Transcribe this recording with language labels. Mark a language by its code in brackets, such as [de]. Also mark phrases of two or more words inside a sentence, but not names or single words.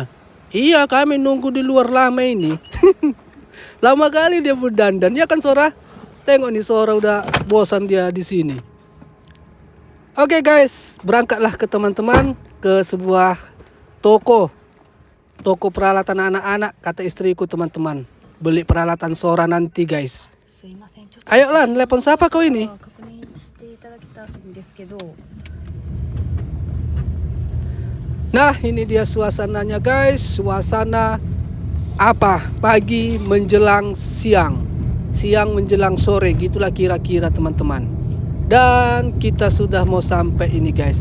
[id] Iya kami nunggu di luar lama ini. Lama kali dia berdandan ya kan Sora? Tengok nih Sora udah bosan dia di sini. Oke guys, berangkatlah ke teman-teman ke sebuah toko peralatan anak-anak kata istriku teman-teman. Beli peralatan Sora nanti guys. [ja] すいません、ちょっと [id] Ayo Lan, telepon siapa kau ini? [ja] 確認していただきたいんですけど、 [id] Nah ini dia suasananya guys. Suasana apa? Pagi menjelang siang, siang menjelang sore, gitulah kira-kira teman-teman. Dan kita sudah mau sampai ini guys.